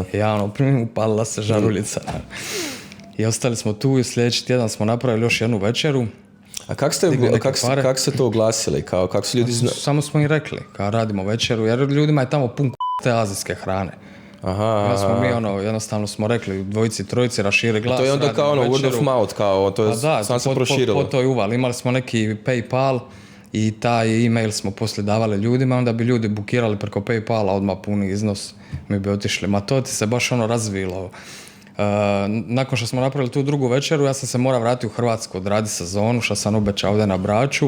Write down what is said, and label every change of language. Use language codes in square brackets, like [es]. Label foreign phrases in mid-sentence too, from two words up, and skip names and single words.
[hr] Ja upalila se žaruljica. I ostali smo tu i sljedeći tjedan smo napravili još jednu večeru. A kako ste to oglasili? Kako su ljudi Samo smo im rekli, kao radimo večeru, jer ljudima je tamo pun te azijske hrane. Ja smo mi jednostavno smo rekli dvojici, trojici, raširi glas. To je onda kao [en] word of mouth, [hr] to je sam se proširilo. Po toj uvali. Imali smo neki PayPal i taj e-mail smo poslije davali ljudima, onda bi ljudi bukirali preko PayPala odmah puni iznos, mi bi otišli. Ma to ti se baš razvilo. Nakon što smo napravili tu drugu večeru, ja sam se morao vratiti u Hrvatsku, odraditi sezonu, što sam obećao ovdje na Braču.